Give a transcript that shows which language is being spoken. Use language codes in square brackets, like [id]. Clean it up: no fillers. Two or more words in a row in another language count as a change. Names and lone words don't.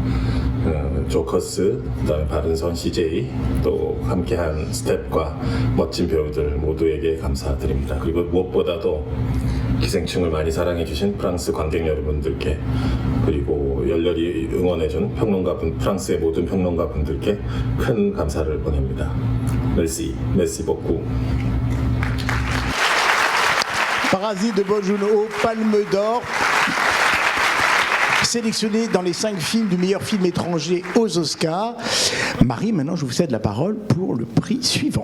[ko] 조커스, 그다음에 바른선 CJ, 또 함께한 스텝과 멋진 배우들 모두에게 감사드립니다. 그리고 무엇보다도 기생충을 많이 사랑해주신 프랑스 관객 여러분들께, 그리고 열렬히 응원해준 프랑스의 모든 평론가분들께 큰 감사를 보냅니다. [fr] Merci, merci beaucoup. Parasite de Bong Joon-ho, Palme d'Or, sélectionné dans les 5 films du meilleur film étranger aux Oscars. Marie, maintenant je vous cède la parole pour le prix suivant.